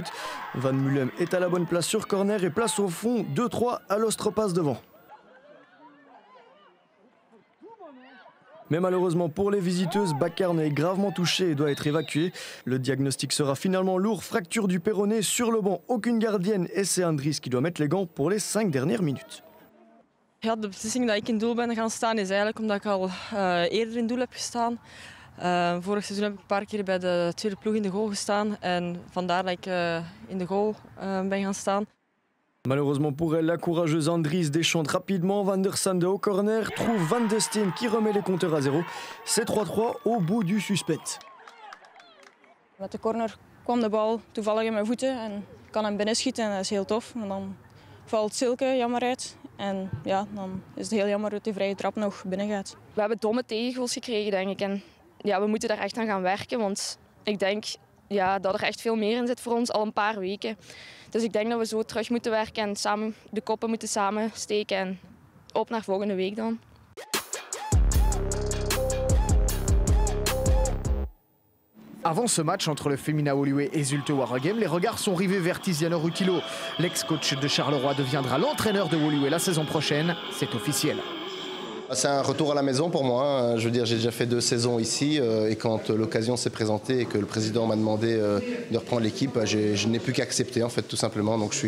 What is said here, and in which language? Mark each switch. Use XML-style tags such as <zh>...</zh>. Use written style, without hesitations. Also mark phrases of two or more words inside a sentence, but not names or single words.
<fr>Van Mulem est à la bonne place sur corner et place au fond, 2-3, Alost repasse devant. Mais malheureusement pour les visiteuses, Bakkerne est gravement touché et doit être évacué. Le diagnostic sera finalement lourd, fracture du péroné sur le banc, aucune gardienne et c'est Andries qui doit mettre les gants pour les 5 dernières minutes.</fr> <nl>Ja, de beslissing dat ik in doel ben gaan staan is eigenlijk omdat ik al eerder in doel heb gestaan. Vorig seizoen heb ik een paar keer bij de tweede ploeg in de goal gestaan en vandaar dat ik in de goal ben gaan staan.</nl> <fr>Malheureusement pour elle, la courageuse Andries déchante rapidement. Van der Sande au corner trouve Van de Steen qui remet les compteurs à 0. C'est 3-3 au bout du suspense.</fr> <nl>Met de corner kwam de bal toevallig in mijn voeten en kan hem binnenschieten en dat is heel tof. En dan valt Silke jammer uit en ja, dan is het heel jammer dat die vrije trap nog binnen gaat. We hebben domme tegengoals gekregen, denk ik. En ja, we moeten daar echt aan gaan werken, want ik denk dat er echt veel meer in zit voor ons al een paar weken. Dus ik denk dat we zo terug moeten werken en samen de koppen moeten samensteken en op naar volgende week dan.</nl> <fr>Avant ce match entre le Femina Woluwe et Zulte Waregem, les regards sont rivés vers Tiziano Rutilo. L'ex-coach de Charleroi deviendra l'entraîneur de Woluwe la saison prochaine, c'est officiel. C'est un retour à la maison pour moi. Je veux dire, j'ai déjà fait 2 saisons ici et quand l'occasion s'est présentée et que le président m'a demandé de reprendre l'équipe, je n'ai plus qu'à accepter en fait tout simplement.</fr>